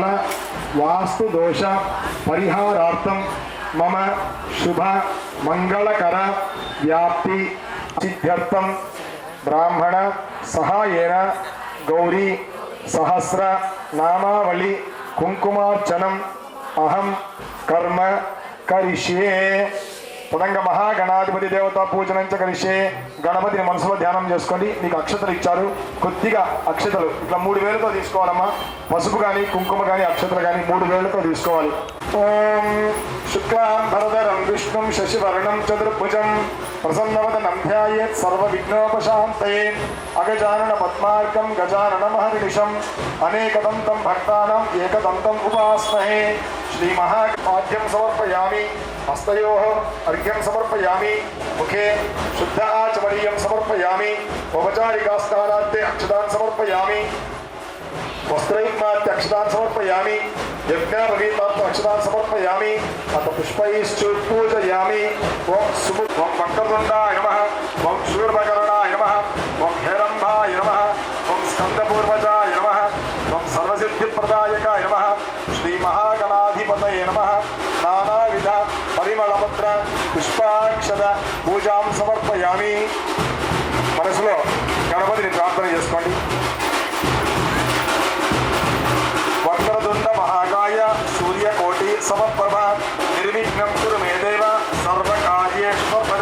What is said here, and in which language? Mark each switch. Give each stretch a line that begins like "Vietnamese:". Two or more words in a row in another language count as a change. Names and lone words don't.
Sanskrit: वास्तुदोष परिहारार्थम मम शुभ मंगलकर व्याप्ति सिद्ध्यर्थम ब्राह्मण सहायेन गौरी सहस्र नामावली कुंकुमार्चनम अहम कर्म करिष्ये తదంగా మహాగణాధిపతి దేవతా పూజనం కరిషే
Telugu: గణపతిని మనసులో ధ్యానం చేసుకోండి. మీకు అక్షతలు ఇచ్చారు, కొద్దిగా అక్షతలు ఇట్లా 3 వేలతో తీసుకోవాలమ్మా. పసుపు కానీ కుంకుమ కానీ అక్షతలు కానీ 3 వేలతో తీసుకోవాలి.
Sanskrit: ఓం శుక్లాం భరధరం విష్ణుం శశివర్ణం చతుర్భుజం ప్రసన్నవదనం ధ్యాయేత్ సర్వ విఘ్నోపశాంతయే అగజానన పద్మార్కం గజానన మహర్నిశం అనేకదంతం భక్తానాం ఏకదంతం ఉపాస్మహే. శ్రీ మహాపాద్యం సమర్పయామి. హస్తయోః अर्घ्यं समर्पयामि. मुखे शुद्ध आचमनीयं समर्पयामि. औपचारिकास्नानान्ते अक्षतान् समर्पयामि. वस्त्रैर्मात्य अक्षतान् समर्पयामि. यज्ञापवीतात् अक्षतान् समर्पयामि. अथ पुष्पैश्च पूजयामि. ओं वक्रतुण्डाय नमः. ओं शूर्पकर्णाय नमः. ओं हेरम्बाय नमः. ओं स्कन्दपूर्वजाय नमः. ओं सर्वसिद्धिप्रदायकाय नमः. श्री महागणाधिपतये नमः. नानाविध परिमళపత్ర పుష్పాక్షత పూజాం సమర్పయామి.
Telugu: మనసులో గణపతిని ప్రార్థన చేసుకోండి.
Sanskrit: వక్రతుండ మహాకాయ సూర్యకోటి సమప్రభ నిర్విఘ్నం కురు మే దేవ సర్వకార్యేషు సర్వద.